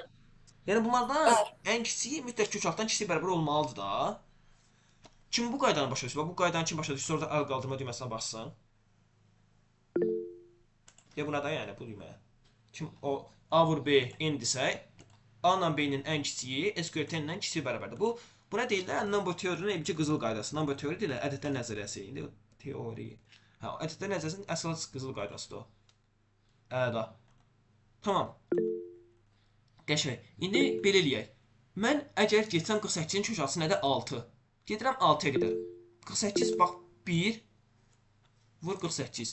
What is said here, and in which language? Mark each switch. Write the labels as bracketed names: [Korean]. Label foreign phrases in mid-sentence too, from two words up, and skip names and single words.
[Azerbaijani] Yəni bunlardan ən kiçiyi mütləq kök altdan kiçik bərabər olmalıdır da. Kim bu qaydanı başa düşür? Bu qaydanı kim başa düşür? Sonra da əl qaldırma düyməsinə bassın. Ya buna da yəni bu düyməyə. Kim o A vur B n-dirsə, A ilə B-nin ən kiçiyi SQRT n-dən kiçik bərabərdir. Buna deyirlər [English] number theory- [Azerbaijani] nin eləcə qızıl qaydası. [English] Number theory [Azerbaijani] deyirlər ədədlər nəzəriyyəsi. İndi teori. Hə, ədədlər nəzəriyyəsinin əsas qızıl qaydasıdır o. Əda. Tamam. Qəşəng. İndi belə eləyək. Mən əgər getsəm 48-in kök altısı nədir? 6. Gedirəm 6-ya qədər. 48 bax 1 vur 48.